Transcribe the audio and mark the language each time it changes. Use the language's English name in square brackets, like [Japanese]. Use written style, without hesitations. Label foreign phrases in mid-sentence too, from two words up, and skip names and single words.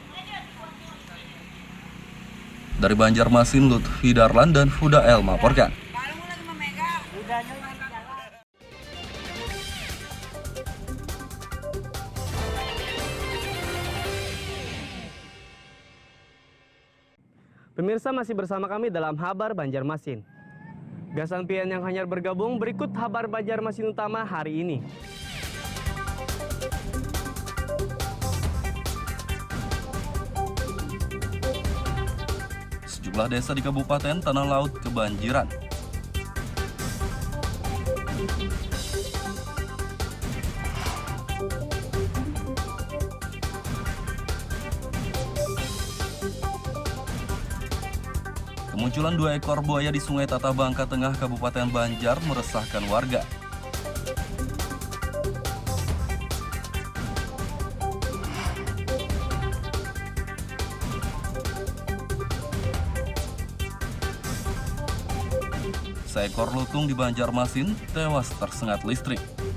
[Indonesian] Dari Banjarmasin, Lutfi Darlan dan Huda El melaporkan. Pemirsa masih bersama kami dalam Habar Banjarmasin. [Banjar] Gasan pian yang hanyar bergabung, berikut Habar Banjarmasin utama hari ini. [Indonesian] Sejumlah desa di Kabupaten Tanah Laut kebanjiran. Kemunculan 2 ekor buaya di Sungai Tatah Bangka Tengah, Kabupaten Banjar meresahkan warga. Seekor lutung di Banjarmasin tewas tersengat listrik.